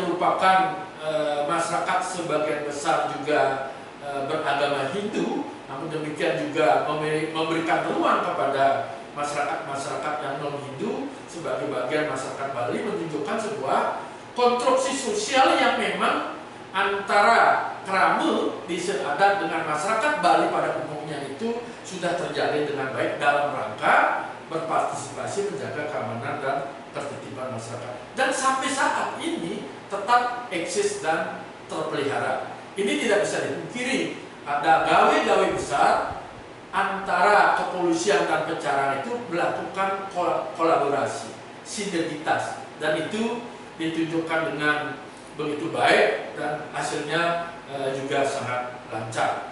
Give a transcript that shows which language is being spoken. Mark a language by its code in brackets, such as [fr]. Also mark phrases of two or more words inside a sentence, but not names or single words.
[id] merupakan masyarakat sebagian besar juga beragama Hindu, namun demikian juga memberikan ruang kepada masyarakat-masyarakat yang non-Hindu sebagai bagian masyarakat Bali, menunjukkan sebuah konstruksi sosial yang memang antara kerama desa adat dengan masyarakat Bali pada umumnya itu sudah terjalin dengan baik dalam rangka berpartisipasi menjaga keamanan dan ketertiban masyarakat, dan sampai saat ini tetap eksis dan terpelihara. Ini tidak bisa dipungkiri, ada gawe-gawe besar antara kepolisian dan pecalang itu melakukan kolaborasi, sinergitas, dan itu ditunjukkan dengan begitu baik dan hasilnya juga sangat lancar.